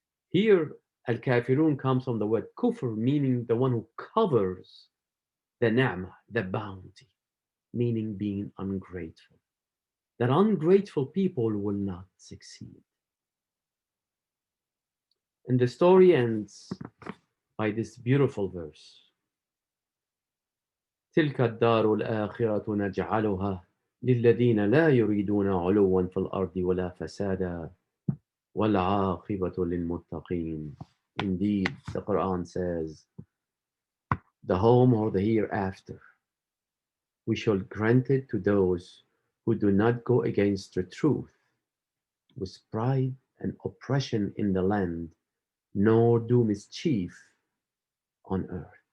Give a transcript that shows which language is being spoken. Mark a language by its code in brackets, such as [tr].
[en] Here, al-kafirun comes from the word kufr, meaning the one who covers the ni'mah, the bounty, meaning being ungrateful. That ungrateful people will not succeed. And the story ends by this beautiful verse. [ar] تلك الدار الآخرة نجعلها للذين لا يريدون علوا في الأرض ولا فسادا والعاقبة للمتقين. [en] Indeed, the Quran says, the home or the hereafter, we shall grant it to those who do not go against the truth with pride and oppression in the land, nor do mischief, on earth.